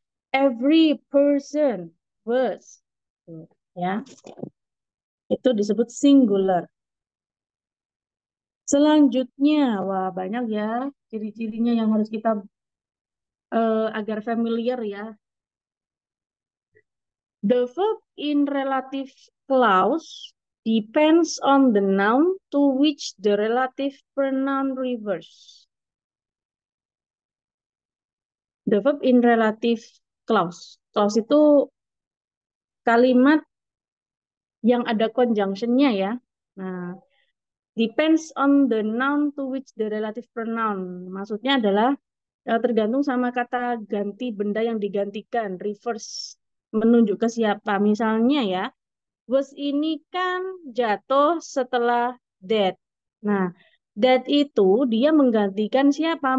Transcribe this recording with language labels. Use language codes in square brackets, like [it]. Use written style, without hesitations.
[en] Every person was ya. [id] Itu disebut singular. Selanjutnya, wah banyak ya ciri-cirinya yang harus kita agar familiar ya. [en] The verb in relative clause depends on the noun to which the relative pronoun refers. The verb in relative clause. [id] Clause itu kalimat yang ada conjunction-nya ya. [en] Nah, depends on the noun to which the relative pronoun. [id] Maksudnya adalah tergantung sama kata ganti benda yang digantikan, reverse, menunjuk ke siapa. Misalnya ya, was ini kan jatuh setelah that. Nah, that itu dia menggantikan siapa?